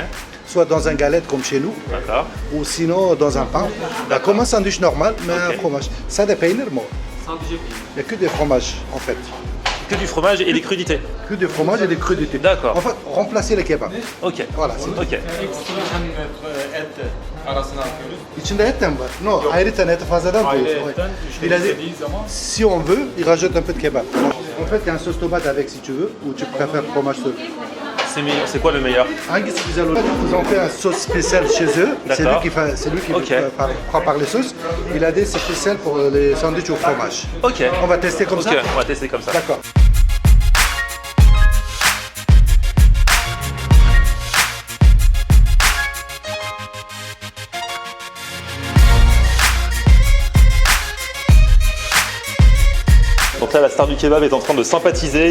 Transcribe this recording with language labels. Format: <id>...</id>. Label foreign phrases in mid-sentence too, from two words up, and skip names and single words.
<fr>soit dans un galette comme chez nous, d'accord. ou sinon dans un pain. Bah, comme un sandwich normal, mais Ok. un fromage. Ça dépend, moi. Il n'y a que des fromages, en fait. Que du fromage et des crudités. Que des fromages et des crudités. D'accord. En fait, remplacer le kebab. Ok. Voilà, c'est tout. Ok.</fr> <tr>İçinde et de var. No, ayrıca eti fazladan koyuyorsun.</tr> <fr>Il a dit, si on veut, il rajoute un peu de kebab. En fait, il y a un sauce tomate avec si tu veux, ou tu préfères fromage seul. C'est quoi le meilleur?</fr> <tr>Hangisi güzel olur?</tr> <fr>Ils ont fait un sauce spéciale chez eux. C'est D'accord. lui qui Ok. prend par les sauces. Il a des spéciales pour les sandwichs au fromage. Ok. On va tester comme ça. Ok, on va tester comme ça. D'accord. Donc là, la star du kebab est en train de sympathiser.</fr>